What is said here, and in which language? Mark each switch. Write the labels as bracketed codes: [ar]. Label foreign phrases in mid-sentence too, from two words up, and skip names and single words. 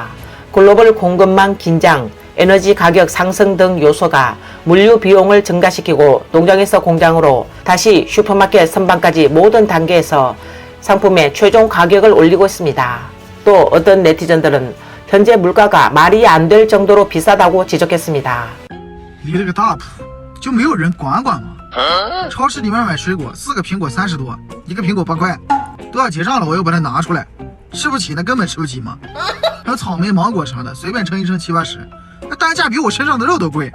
[ko] 글로벌 공급망 긴장, 에너지 가격 상승 등 요소가 물류 비용을 증가시키고 농장에서 공장으로 다시 슈퍼마켓 선반까지 모든 단계에서 상품의 최종 가격을 올리고 있습니다. 또 어떤 네티즌들은 현재 물가가 말이 안 될 정도로 비싸다고 지적했습니다. [zh] 离了个大谱，就没有人管管吗？超市里面买水果，4个苹果30多，1个苹果8块，都要结账了，我又把它拿出来，吃不起那根本吃不起嘛。还有草莓、芒果啥的，随便称一称7、80，那单价比我身上的肉都贵。